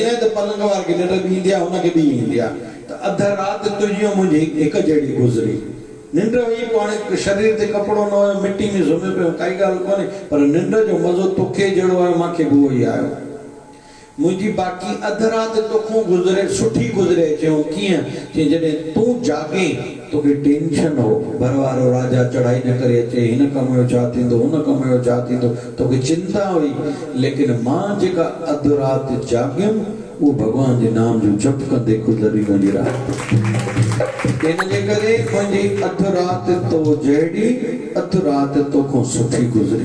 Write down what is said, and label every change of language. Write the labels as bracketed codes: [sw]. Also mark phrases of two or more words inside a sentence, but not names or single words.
[sd] ईअं न त पलंग वारे खे निंड बि ईंदी आहे, हुनखे बि ईंदी आहे। त अधु राति तुंहिंजी मुंहिंजी हिकु जहिड़ी गुज़री। निंड हुई, पाण शरीर ते कपिड़ो न हुयो, मिटी में सुम्ही पियो, काई ॻाल्हि कोन्हे, पर निंड जो मज़ो तोखे जहिड़ो आयो, मूंखे बि उहो ई आयो। मुंहिंजी बाक़ी अधु राति तोखां गुज़रे, सुठी गुज़रे। चयूं कीअं? चई जॾहिं तूं जागे तोखे टेंशन हो, घर वारो राजा चढ़ाई न करे अचे, हिन कम जो छा थींदो, हुन कम जो छा थींदो, तोखे चिंता हुई। लेकिन मां जेका अधु राति जागियमि, उहो भॻवान जे नाम जो जप कंदे गुज़री मुंहिंजी राति। इन जे करे मुंहिंजी अधु राति तो जहिड़ी, अधु राति तोखां सुठी गुज़री।